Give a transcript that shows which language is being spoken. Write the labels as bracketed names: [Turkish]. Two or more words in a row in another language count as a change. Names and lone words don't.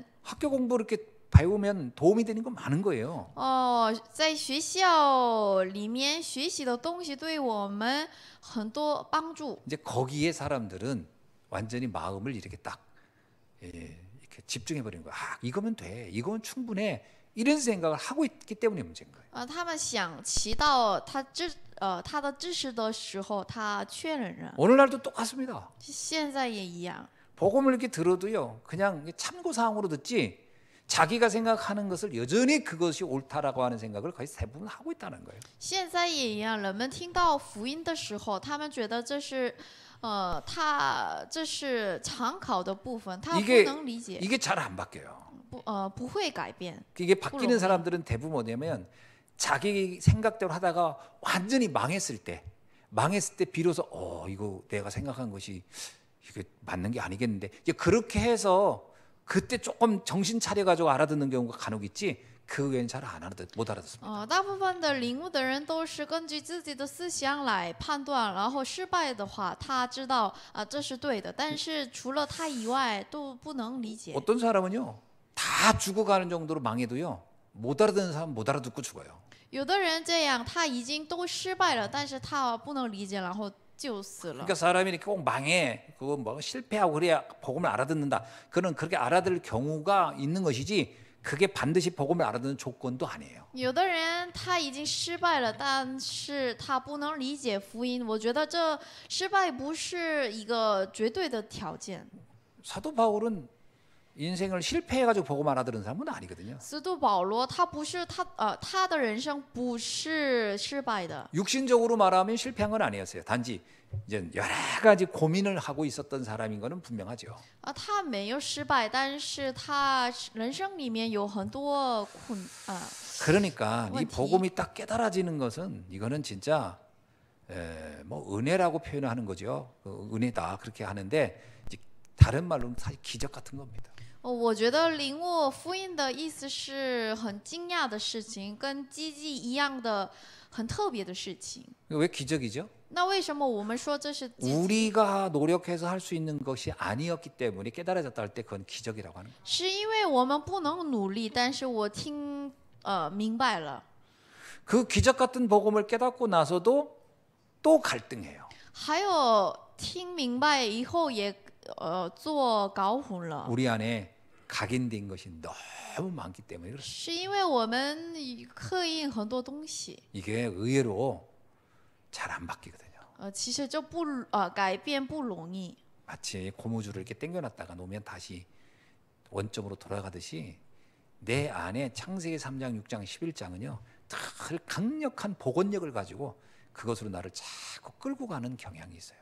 [Korean] 학교 공부 이렇게 배우면 도움이 되는 거 많은 거예요. [Chinese] 在学校里面学习的东西对我们很多帮助。 [Korean] 이제 거기에 사람들은 완전히 마음을 이렇게 딱 이렇게 집중해 버리는 거야. 아, 이거면 돼, 이거면 충분해, 이런 생각을 하고 있기 때문에 문제인 거예요. [Chinese] 他们想骑到他的知识的时候，他确认了。 [Korean] 오늘날도 똑같습니다. [Chinese] 现在也一样。 [Korean] 복음을 이렇게 들어도요, 그냥 참고 사항으로 듣지 자기가 생각하는 것을 여전히 그것이 옳다라고 하는 생각을 거의 대부분 하고 있다는 거예요. [Chinese] 现在也一样，人们听到福音的时候，他们觉得这是这是参考的部分，他不能理解， [Korean] 이게 잘 안 바뀌어요. [Chinese] 不会改变。 [Korean] 이게 바뀌는 사람들은 대부분 뭐냐면 자기 생각대로 하다가 완전히 망했을 때 비로소 이거 내가 생각한 것이 이게 맞는 게 아니겠는데, 이제 그렇게 해서 그때 조금 정신 차려가지고 알아듣는 경우가 간혹 있지, 그 외에는 잘 못 알아듣습니다. [Chinese] 大部分的领悟的人都是根据自己的思想来判断，然后失败的话，他知道这是对的，但是除了他以外都不能理解。 [Korean] 어떤 사람은요, 다 죽어가는 정도로 망해도요, 못 알아듣는 사람 못 알아듣고 죽어요. [Chinese] 有的人这样，他已经都失败了，但是他不能理解，然后就死了。 [Korean] 그러니까 사람이 이렇게 꼭 망해, 그거 뭐 실패하고 그래야 복음을 알아듣는다, 그는 그렇게 알아들 경우가 있는 것이지 그게 반드시 복음을 알아듣는 조건도 아니에요. [Chinese] 有的人他已经失败了，但是他不能理解福音。我觉得这失败不是一个绝对的条件。 [Korean] 사도 바울은 인생을 실패해가지고 복음 알아들은 사람은 아니거든요. [Chinese] 使徒保罗他不是他的人生不是失败的。 [Korean] 육신적으로 말하면 실패한 건 아니었어요. 단지 이제 여러 가지 고민을 하고 있었던 사람인 거는 분명하죠. [Chinese] 他没有失败，但是他人生里面有很多 [Korean] 그러니까 이 원티. 복음이 딱 깨달아지는 것은 이거는 진짜 뭐 은혜라고 표현하는 거죠. 은혜다 그렇게 하는데 이제 다른 말로는 사실 기적 같은 겁니다. [Chinese] 我觉得领悟福音的意思是很惊讶的事情，跟奇迹一样的很特别的事情。 [Korean] 왜 기적이죠? [Chinese] 那为什么我们说这是奇迹？ [Korean] 우리가 노력해서 할 수 있는 것이 아니었기 때문에 깨달아졌다 할 때 그건 기적이라고 하는 거예요. [Chinese] 是因为我们不能努力，但是我明白了。 [Korean] 그 기적 같은 복음을 깨닫고 나서도 또 갈등해요. [Chinese] 还有听明白以后也做搞混了。 [Korean] 우리 안에 각인된 것이 너무 많기 때문에 그렇습니다. [Chinese] 是因为我们刻印很多东西， [Korean] 이게 의외로 잘 안 바뀌거든요. [Chinese] 其实这改变不容易。 [Korean] 마치 고무줄을 이렇게 당겨놨다가 놓으면 다시 원점으로 돌아가듯이 내 안에 창세기 3장, 6장, 11장은요 늘 강력한 복원력을 가지고 그것으로 나를 자꾸 끌고 가는 경향이 있어요.